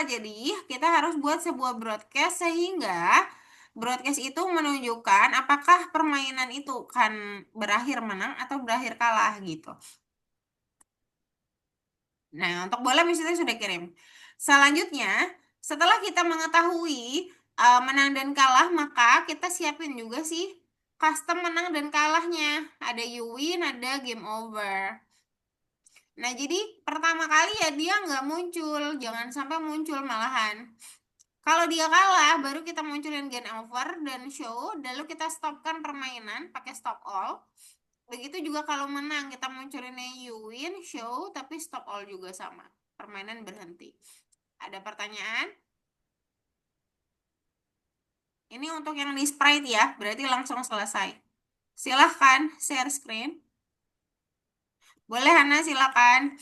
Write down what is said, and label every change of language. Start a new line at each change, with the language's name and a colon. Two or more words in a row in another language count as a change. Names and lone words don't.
Indonesian: Jadi kita harus buat sebuah broadcast sehingga broadcast itu menunjukkan apakah permainan itu kan berakhir menang atau berakhir kalah gitu. Nah, untuk bola misalnya sudah kirim. Selanjutnya, setelah kita mengetahui menang dan kalah, maka kita siapin juga sih custom menang dan kalahnya. Ada
English: you win,
Indonesian: ada
English: game over.
Indonesian: Nah, jadi pertama kali ya dia nggak muncul, jangan sampai muncul malahan. Kalau dia kalah, baru kita munculin
English: game over
Indonesian: dan show, lalu kita stopkan permainan pakai
English: stop all.
Indonesian: Begitu juga kalau menang, kita munculinnya
English: you win,
Indonesian: show, tapi
English: stop all
Indonesian: juga sama. Permainan berhenti. Ada pertanyaan? Ini untuk yang di sprite ya, berarti langsung selesai. Silahkan
English: share screen.
Indonesian: Boleh Hana, silakan.